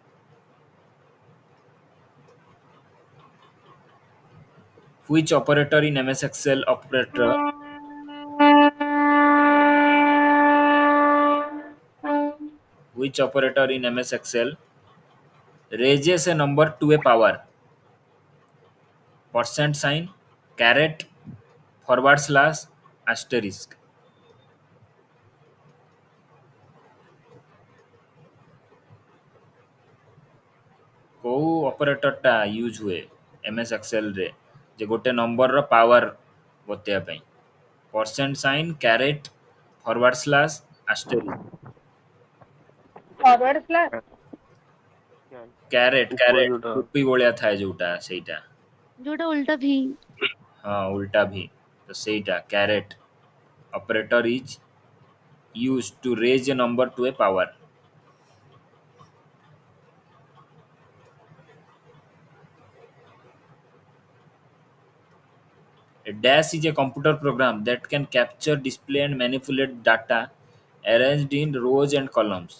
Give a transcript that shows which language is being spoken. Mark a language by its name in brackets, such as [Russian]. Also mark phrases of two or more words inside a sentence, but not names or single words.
[English] Which operator in MS Excel operator which operator in MS Excel raises a number to a power? Percent sign, caret, forward slash, asterisk. [Odia] କୋଉ ଅପରେଟରଟା ୟୁଜ୍ ହୁଏ MS Excelରେ ଯେ ଗୋଟେ ନମ୍ବରର ପାୱାର ବତେଇବା ପାଇଁ? [English] percent sign, caret, forward slash, asterisk. Forward slash. caret [Odia] ଉପରେ caret ଯୋଉଟା ଟୋପି ଭଳିଆ ଥାଏ ଯୋଉଟା ସେଇଟା ଯୋଉଟା ଉଲ୍ଟା ଭି ହଁ ଉଲ୍ଟା ଭି ତ ସେଇଟା [English] caret operator is used to raise a number to a power. A dash is a computer program that can capture, display, and manipulate data arranged in rows and columns.